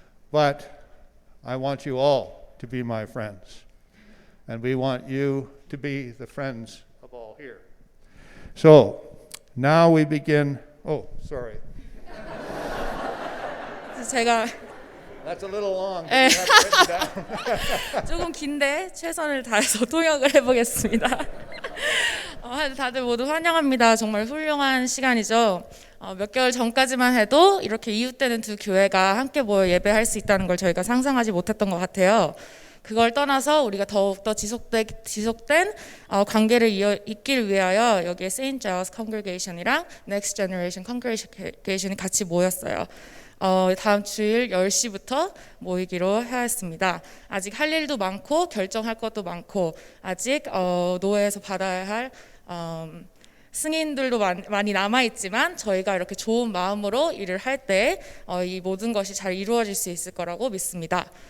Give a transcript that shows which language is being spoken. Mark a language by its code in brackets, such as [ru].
[en] But I want you all to be my friends, and we want you to be the friends of all here. So, now we begin. Oh, sorry. [ko] 제가 [en] That's a little long. You have it written down. [ko] 조금 긴데 최선을 다해서 통역을 해보겠습니다. 다들 모두 환영합니다. 정말 훌륭한 시간이죠. 몇 개월 전까지만 해도 이렇게 이웃되는 두 교회가 함께 모여 예배할 수 있다는 걸 저희가 상상하지 못했던 것 같아요. 그걸 떠나서 우리가 더욱더 지속된 관계를 잇길 위하여 여기에 St. Giles Congregation이랑 Next Generation Congregation이 같이 모였어요. 다음 주일 10시부터 모이기로 하였습니다. 아직 할 일도 많고 결정할 것도 많고 아직 노회에서 받아야 할 승인들도 많이 남아있지만 저희가 이렇게 좋은 마음으로 일을 할 때 이 모든 것이 잘 이루어질 수 있을 거라고 믿습니다.